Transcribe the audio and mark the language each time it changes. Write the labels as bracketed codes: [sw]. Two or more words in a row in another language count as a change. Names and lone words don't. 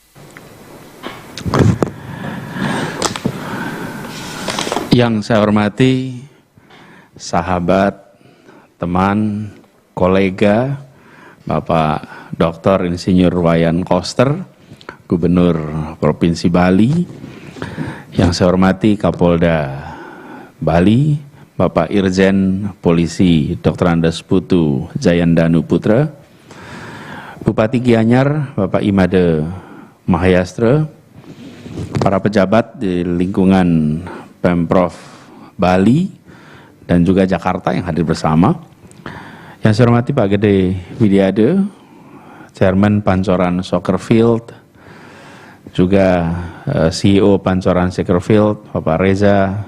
[id] Yang saya hormati sahabat, teman, kolega Bapak Dr. Insinyur Wayan Koster, Gubernur Provinsi Bali. Yang saya hormati Kapolda Bali, Bapak Irjen Polisi Dr. Andes Putu Jayandanu Putra, Bupati Gianyar Bapak Imade Mahayastra, para pejabat di lingkungan Pemprov Bali dan juga Jakarta yang hadir bersama. Yang saya hormati Pak Gede Widiade, Chairman Pancoran Soccer Field, juga CEO Pancoran Soccer Field, Bapak Reza.